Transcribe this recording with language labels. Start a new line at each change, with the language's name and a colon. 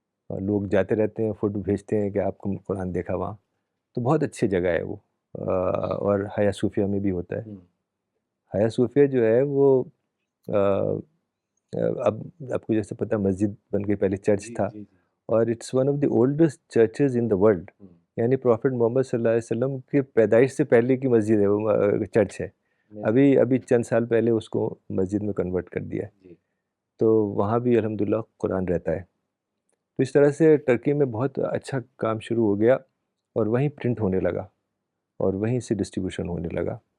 Urdu: اور لوگ جاتے رہتے ہیں، فوٹو بھیجتے ہیں کہ آپ کو قرآن دیکھا وہاں. تو بہت اچھی جگہ ہے وہ. اور حیا صوفیہ میں بھی ہوتا ہے. ہم، حیا صوفیہ جو ہے وہ آ، اب آپ کو جیسے پتہ مسجد بن گئی، پہلے چرچ جی تھا. جی جی
English: اور it's one of the oldest churches in the world.
Urdu: ہم، یعنی پروفٹ محمد صلی اللہ علیہ وسلم کی پیدائش سے پہلے کی مسجد ہے وہ، چرچ ہے. بالکل، ابھی چند سال پہلے اس کو مسجد میں کنورٹ کر دیا ہے. جی تو وہاں بھی الحمدللہ قرآن رہتا ہے. تو اس طرح سے ٹرکی میں بہت اچھا کام شروع ہو گیا، اور وہیں پرنٹ ہونے لگا اور وہیں سے ڈسٹریبیوشن ہونے لگا.